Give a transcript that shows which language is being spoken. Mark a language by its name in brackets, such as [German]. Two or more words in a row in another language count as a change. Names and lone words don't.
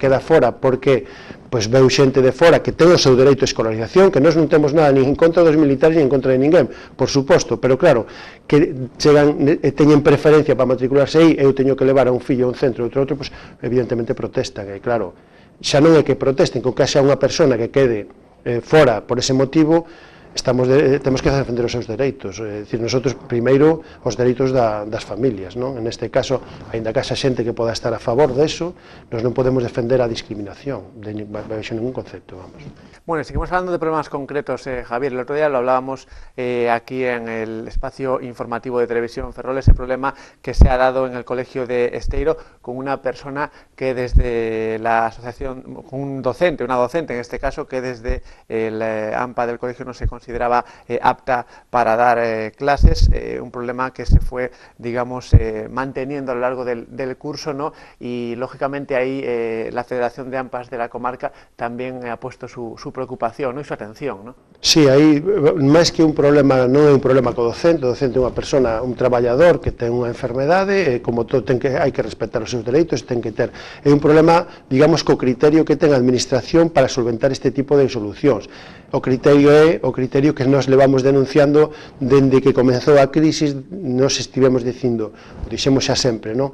[Galician] queda fora porque pois veu xente de fora que ten o seu dereito a escolarización, que nós non temos nada [Spanish] ni en contra dos militares ni en contra [Galician] de ninguén, por suposto, pero claro, que chegan e teñen preferencia para matricularse aí, eu teño que levar a un fillo a un centro e outro, pois evidentemente protestan, e claro, xa non é que protesten, con que haxa unha persona que quede fora por ese motivo, temos que defender os seus dereitos, é dicir, nosotros primeiro os dereitos das familias, non? En este caso, aínda que haxa xente que poda estar a favor deso, nós non podemos defender a discriminación baixo ningún concepto, vamos. [Spanish] Bueno, seguimos hablando de problemas concretos, Javier. El otro día lo hablábamos aquí en el espacio informativo de Televisión Ferrol, ese problema que se ha dado en el colegio de Esteiro con una persona que desde la asociación, con una docente en este caso, que desde el AMPA del colegio no se consideraba apta para dar clases, un problema que se fue, digamos, manteniendo a lo largo del curso, ¿no? Y lógicamente ahí la Federación de AMPAs de la comarca también ha puesto su preocupación, ¿no?, e su atención, ¿no? [Galician] Sí, aí, máis que un problema, non é un problema co docente, o docente é unha persona, un traballador que ten unha enfermedade, e como todo hai que respetar os seus dereitos, ten que ter, é un problema, digamos, co criterio que ten a administración para solventar este tipo de solucións. O criterio é o criterio que nós levamos denunciando dende que comezou a crisis, nós estivemos dicindo, o dixemos xa sempre, non?